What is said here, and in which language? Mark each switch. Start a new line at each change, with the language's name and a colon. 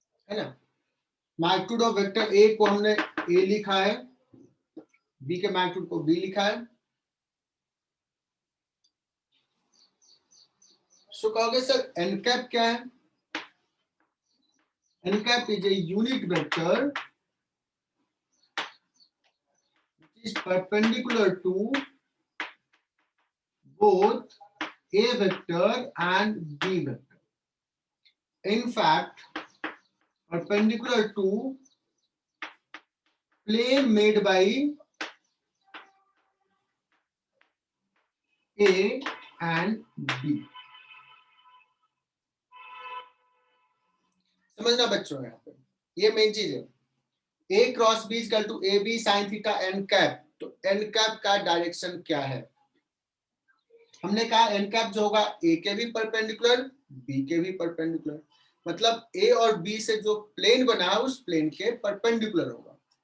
Hindi: है ना।
English: magnitude of vector A
Hindi: को हमने ए लिखा है, बी के मैग्नीट्यूड को बी लिखा है। सो कहोगे सर एन कैप क्या है?
English: N cap is a unit vector which is perpendicular to both a vector and b vector. In fact, perpendicular to plane made by A and B.
Hindi: समझना बच्चों, यहाँ पे ये मेन चीज है। A cross B
English: equal to A B sine theta
Hindi: N cap. तो N cap का direction क्या है? हमने कहा एन कैप जो होगा A के भी परपेंडिकुलर, B के भी परपेंडिकुलर, मतलब A और B से जो प्लेन बना है उस प्लेन के परपेंडिकुलर होगा।